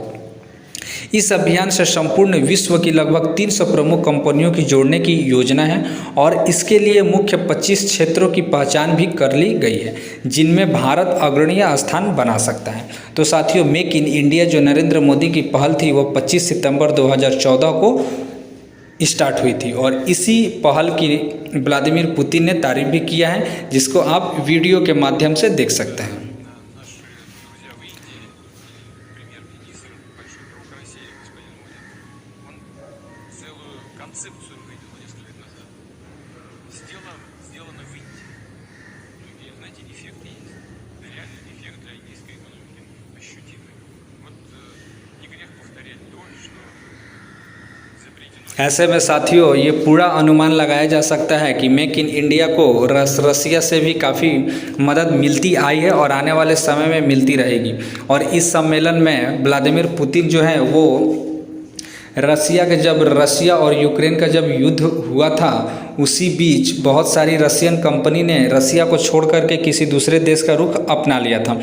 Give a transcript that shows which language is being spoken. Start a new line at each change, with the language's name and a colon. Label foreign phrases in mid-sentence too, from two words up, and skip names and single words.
Hindi: इस अभियान से संपूर्ण विश्व की लगभग 300 प्रमुख कंपनियों की जोड़ने की योजना है और इसके लिए मुख्य 25 क्षेत्रों की पहचान भी कर ली गई है, जिनमें भारत अग्रणीय स्थान बना सकता है। तो साथियों, मेक इन इंडिया जो नरेंद्र मोदी की पहल थी वो 25 सितंबर 2014 को स्टार्ट हुई थी और इसी पहल की व्लादिमीर पुतिन ने तारीफ भी किया है, जिसको आप वीडियो के माध्यम से देख सकते हैं।
Russian: Концепцию увидел несколько лет назад. Сделано в Индии. И, знаете, эффект есть. Реальный эффект для индийской экономики ощутимый. Вот не грех повторять то, что изобретено.
Hindi: ऐसे में साथियों, ये पूरा अनुमान लगाया जा सकता है कि मेक इन इंडिया को रसिया से भी काफ़ी मदद मिलती आई है और आने वाले समय में मिलती रहेगी। और इस सम्मेलन में व्लादिमीर पुतिन जो है वो रसिया और यूक्रेन का जब युद्ध हुआ था उसी बीच बहुत सारी
English: Russian company
Hindi: ने रसिया को छोड़ करके किसी दूसरे देश का रुख अपना लिया था।